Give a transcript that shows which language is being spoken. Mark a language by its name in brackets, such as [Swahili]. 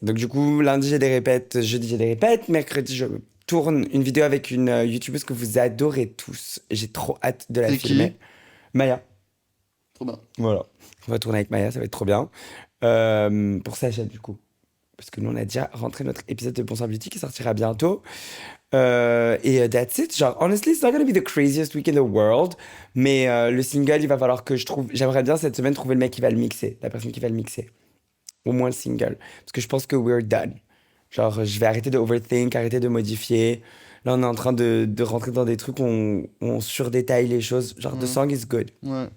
[French] Donc, du coup, lundi, j'ai des répètes, jeudi, j'ai des répètes, mercredi, je tourne une vidéo avec une youtubeuse que vous adorez tous. J'ai trop hâte de la C'est qui? filmer. Maya. Trop bien. Voilà. On va tourner avec Maya, ça va être trop bien. Pour sa chaîne, du coup. Parce que nous, on a déjà rentré notre épisode de Bon Sang Beauty qui sortira bientôt. Et [English] that's it. [French] Genre, [English] honestly, it's not gonna be the craziest week in the world. [French] Mais le single, il va falloir que je trouve. J'aimerais bien cette semaine trouver le mec qui va le mixer, la personne qui va le mixer. Au moins le single. Parce que je pense que [English] we're done. [French] Genre, je vais arrêter de overthink, arrêter de modifier. Là, on est en train de rentrer dans des trucs où on surdétaille les choses. Genre, [English] the song is good. [French] Ouais.